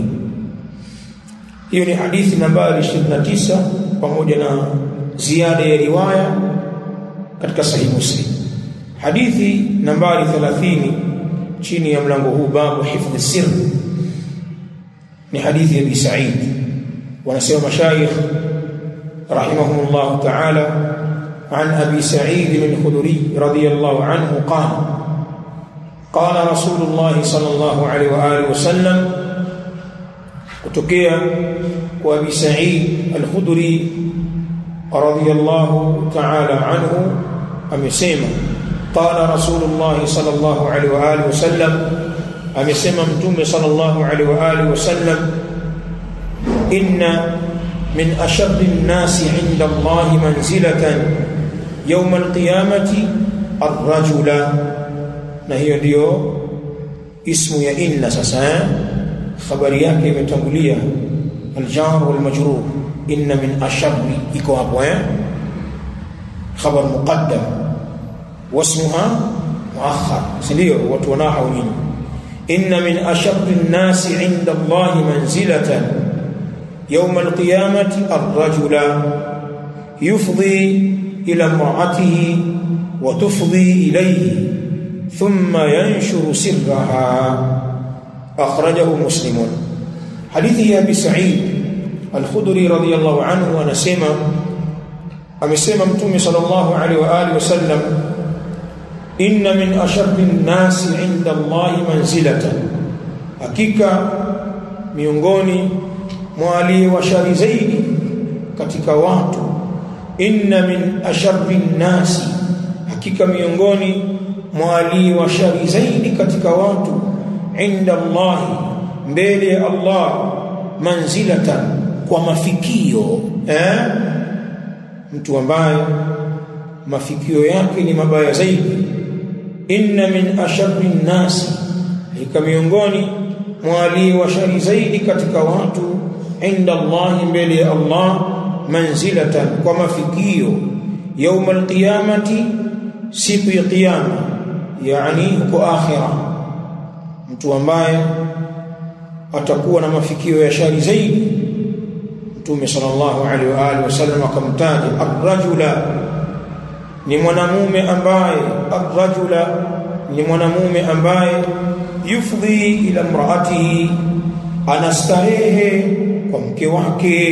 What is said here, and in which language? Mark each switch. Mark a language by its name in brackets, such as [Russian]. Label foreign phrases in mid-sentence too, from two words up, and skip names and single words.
[Swahili] Hiyo ni hadithi nambari 29 pamoja na ziada ya riwaya katika Sahih Muslim. Hadithi nambari 30 chini ya mlango huu, [Arabic] باب حفظ السر, [Swahili] ni hadithi ya Abi Sa'id. [Arabic] Wanasema مشايخ رحمهم الله تعالى, عن أبي سعيد الخدري رضي الله عنه قال قال رسول الله صلى الله عليه وآله وسلم. [Swahili] kutokea kwa [Arabic] أبي سعيد الخدري رضي الله تعالى عنه amesema, قال رسول الله صلى الله عليه وآله وسلم, [Swahili] amesema mtume [Arabic] صلى الله عليه وآله وسلم إن من أشد الناس عند الله منزلة يوم القيامة الرجل. [Swahili] Na hiyo ndio ismu ya inna. Sasa khabari yake imetangulia [Arabic] الجار والمجرور, إن من أشد [Swahili] iko hapo [Arabic] خبر مقدم واسمها مؤخر, [Swahili] ndio watu wanahau nini. [Arabic] إن من أشد الناس عند الله منزلة يوم القيامة الرجل يفضي إلى امرأته وتفضي إليه ثم ينشر سرها أخرجه مسلم. [Swahili] Hadithi ya Abi Sa'id al-Khudri [Arabic] رضي الله عنه [Swahili] anasema, amesema mtume [Arabic] صلى الله عليه وآله وسلم إن من أشد الناس عند الله منزلة, [Swahili] hakika miongoni mwa aliye shari zaidi katika watu, [Arabic] إن من أشد الناس, [Swahili] hakika miongoni mwa aliye shari zaidi katika watu, [Arabic] عند الله, [Swahili] mbele ya Allah, manzilatan, kwa mafikio. Mtu ambaye mafikio yake ni mabaya zaidi. [Arabic] إن من أشد الناس, [Swahili] hakika miongoni mwa aliye shari zaidi katika watu, [Arabic] عند الله, [Swahili] mbele ya Allah, manzilatan, kwa mafikio, [Arabic] يوم القيامة [Swahili] siku ya kiyama, yani huko akhira, mtu ambaye atakuwa na mafikio ya shari zaidi. Mtume [Arabic] صلى الله عليه وآله وسلم [Swahili] akamtaja ar-rajula, ni mwanamume ambaye, ar-rajula ni mwanamume ambaye, [Arabic] يفضي إلى امرأته, [Swahili] anastarehe kwa mke wake.